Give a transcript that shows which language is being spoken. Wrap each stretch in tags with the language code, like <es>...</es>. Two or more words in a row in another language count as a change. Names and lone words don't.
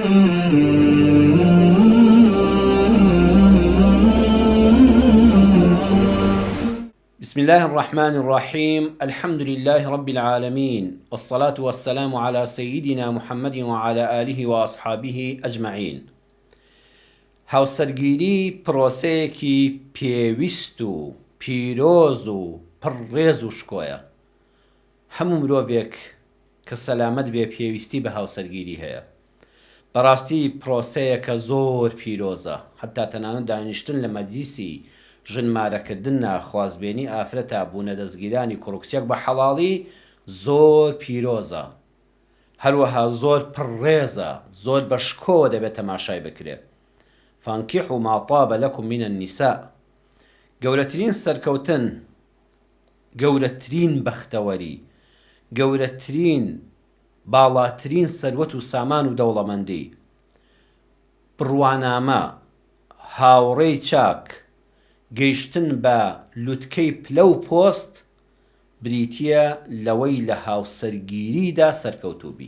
<ar>بسم الله الرحمن الرحيم. الحمد لله رب العالمين، والصلاة والسلام على سيدنا محمد وعلى آله وأصحابه أجمعين.</ar> <ckb>هاوسەرگیری پرۆسەیەکی پێویست و پیرۆز و پڕڕێز و شکۆیە. هەموو مرۆڤێک کە سەلامەت بێ پێویستی بە هاوسەرگیری هەیە. بەڕاستی پرۆسەیەکە زۆر پیرۆزە، حتا تەنانەت دانیشتن لە مەجلیسی ژنمارەکردن ناخوازبێنی ئافرەتە بوونە دەستگیرانی کوڕکچێک بە حەڵاڵی زۆر پیرۆزە، هەروەها زۆر پڕڕێزە، زۆر بە شکۆوە دەبێت تەماشای بکرێ.</ckb> <ar>فانكحوا ما طاب لكم من النساء.</ar> <ckb>گەورەترین سەرکەوتن، گەورەترین بەختەوەری، گەورەترین باڵاترین سەروەت و سامان و دەوڵەمەندی، بڕوانامە، هاوڕێی چاک، گەیشتن بە لوتکەی پلە و پۆست بریتیە لەوەی لە هاوسەرگیریدا سەرکەوتوبی.</ckb>